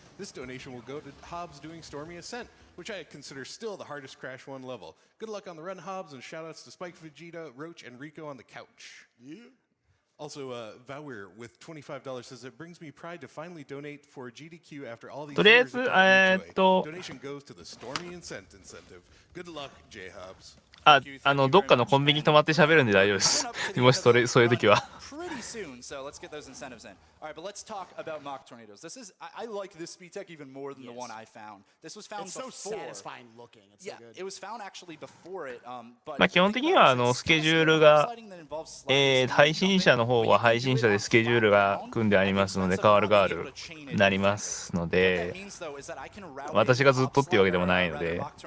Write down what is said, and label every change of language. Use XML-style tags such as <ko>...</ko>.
<en>This donation will go to Hobbs doing Stormy Ascent, which I consider still the hardest Crash 1 level. Good luck on the run, Hobbs, and shoutouts to Spike, Vegeta, Roach, and Rico on the couch. Yeah. Also, Vowir with $25 says it brings me pride to finally donate for GDQ after all these years of donation goes to the Stormy Ascent incentive. Good luck, J Hobbs.</en> <ja>どっかのコンビニ泊まって喋るんで大丈夫です。もしそういう時は。</ja> <en>Pretty soon, so let's get those incentives in. All right, but let's talk about mock tornadoes. I like this speed tech even more than the one I found. This was found before. It's so satisfying looking. It's so good. It was found actually before it. But</en> <ja>基本的にはスケジュールが配信者の方は配信者でスケジュールが組んでありますので変わるなりますので、私がずっとっていうわけでもないので。</ja>